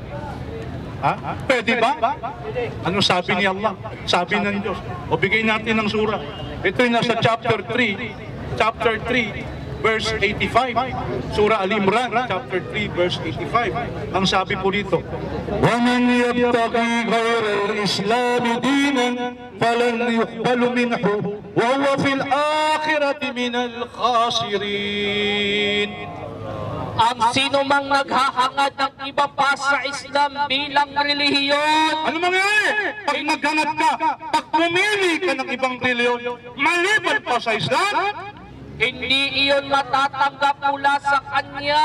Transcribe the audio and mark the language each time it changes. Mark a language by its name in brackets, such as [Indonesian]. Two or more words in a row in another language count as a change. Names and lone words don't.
[Filipino] Ha? Pwede ba? Ano sabi ni Allah? Sabi ng Diyos. O bigay natin ng surah. Ito yung nasa [English] chapter 3, verse 85. [Filipino] Surah Al-Imran, [English] chapter 3, verse 85. [Filipino] Ang sabi po dito, [Arabic] وَمَنْ يَبْتَغِي غَيْرَ الْإِسْلَامِ دِينًا فَلَنْ يُقْبَلُ مِنْهُ وَهُوَ فِي الْآخِرَةِ مِنَ الْخَاسِرِينَ. [Filipino] Ang sino mang naghahangad ng iba pa sa Islam bilang relihiyon, Ano mangyayari? Pag naghanap ka, pag pumili ka ng ibang reliyon, maliban pa sa Islam, hindi iyon matatanggap mula sa kanya.